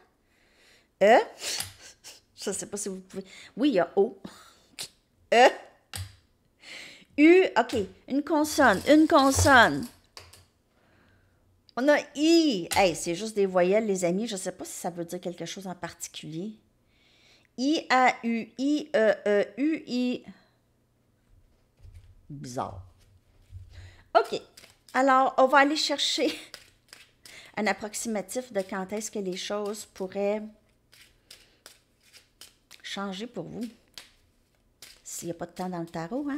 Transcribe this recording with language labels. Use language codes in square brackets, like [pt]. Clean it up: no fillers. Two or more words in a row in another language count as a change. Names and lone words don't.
[fr] E, je ne sais pas si vous pouvez... Oui, il y a O. E, U, OK, une consonne. On a I. Hey, c'est juste des voyelles, les amis. Je ne sais pas si ça veut dire quelque chose en particulier. I-A-U-I-E-E-U-I. Bizarre. OK. Alors, on va aller chercher un approximatif de quand est-ce que les choses pourraient changer pour vous. S'il n'y a pas de temps dans le tarot, hein?